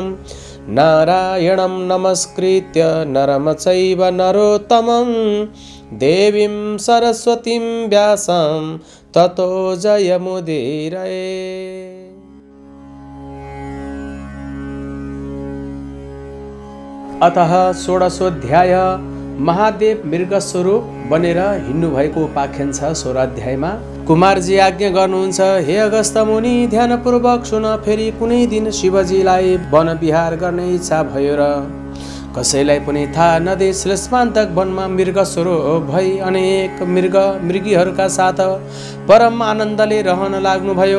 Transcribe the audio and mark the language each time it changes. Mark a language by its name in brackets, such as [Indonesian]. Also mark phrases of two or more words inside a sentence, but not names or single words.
[Sanskrit] नारायणं नमस्कृत्य नरं चैव नरोत्तमं देवीं सरस्वतीं व्यासं ततो जयमुदीरये। अतः षोडशोऽध्याय [Nepali] महादेव मृगस्वरूप बनेर हिँड्नु भएको उपाख्यान छ। 16 अध्यायमा कुमारजी आज्ञा गर्नुहुन्छ, हे अगस्त्य मुनि, ध्यानपूर्वक सुन। फेरि कुनै दिन शिवजीलाई वन विहार गर्ने इच्छा भयो र कसैलाई पनि थाहा नदिई श्लेष्मान्तक वनमा मृगस्वरूप भई अनेक मृगीहरूका साथ परम आनन्दले रहन लाग्नुभयो।